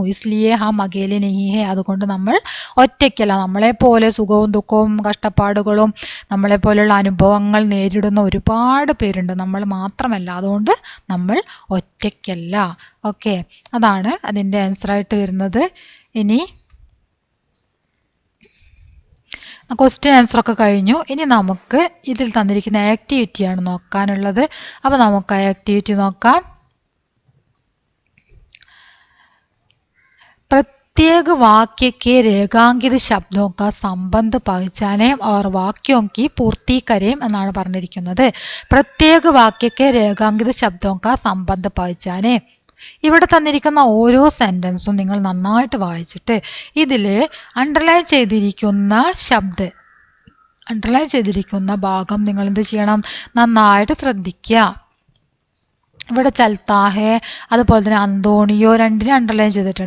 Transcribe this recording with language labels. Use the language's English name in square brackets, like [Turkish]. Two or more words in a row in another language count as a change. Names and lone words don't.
[Hindi] इसलिए हम अकेले नहीं हैं [Malayalam] അതുകൊണ്ട് നമ്മൾ ഒറ്റയ്ക്കല്ല, നമ്മളെ പോലെ സുഖവും ദുഃഖവും കഷ്ടപ്പാടുകളും നമ്മളെപ്പോലുള്ള അനുഭവങ്ങൾ നേരിടുന്ന ഒരുപാട് പേരുണ്ട്, നമ്മൾ മാത്രമല്ല, അതുകൊണ്ട് നമ്മൾ ഒറ്റയ്ക്കല്ല. ഓക്കെ, അതാണ് അതിൻ്റെ ആൻസറായിട്ട് വരുന്നത്. ഇനി ക്വസ്റ്റ്യൻ ആൻസറൊക്കെ കഴിഞ്ഞു. ഇനി നമുക്ക് ഇതിൽ തന്നിരിക്കുന്ന ആക്ടിവിറ്റിയാണ് നോക്കാനുള്ളത്. അപ്പോൾ നമുക്ക് ആ ആക്ടിവിറ്റി നോക്കാം. [Hindi] प्रत्येक वाक्य के രേഖാങ്കിത शब्दों का संबंध पहचानें और वाक्यों की पूर्ति करें [Malayalam] എന്നാണ് പറഞ്ഞിരിക്കുന്നത്. [Hindi] प्रत्येक वाक्य के रेखांकित शब्दों का संबंध पहचानें. [Malayalam] ഇവിടെ തന്നിരിക്കുന്ന ഓരോ സെൻറ്റൻസും നിങ്ങൾ നന്നായിട്ട് വായിച്ചിട്ട് ഇതിൽ അണ്ടർലൈൻ ചെയ്തിരിക്കുന്ന ഭാഗം നിങ്ങൾ എന്ത് ചെയ്യണം? നന്നായിട്ട് ശ്രദ്ധിക്കുക. ഇവിടെ ചൽത്താഹെ അതുപോലെ തന്നെ അന്തോണിയോ രണ്ടിനെ അണ്ടർലൈൻ ചെയ്തിട്ടുണ്ട്.